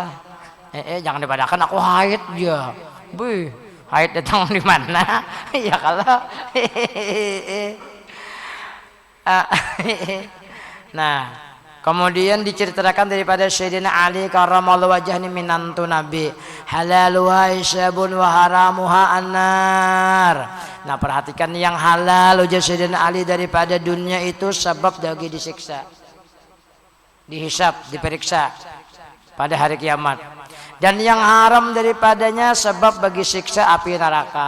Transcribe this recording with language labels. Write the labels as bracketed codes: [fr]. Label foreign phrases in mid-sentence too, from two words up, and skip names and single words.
[bjn] Jangan dipadahkan aku haid ya. Beuh, haid datang di mana? Ya kalau nah, kemudian diceritakan daripada Sayyidina Ali [ar] karramallahu wajhani [bjn] minantu Nabi. [ar] Halaluha isyabun wa haramuha annar. [id] Nah perhatikan yang halal ujar Sayyidina Ali daripada dunia itu sebab bagi disiksa, dihisab, diperiksa pada hari kiamat. Dan yang haram daripadanya sebab bagi siksa api neraka.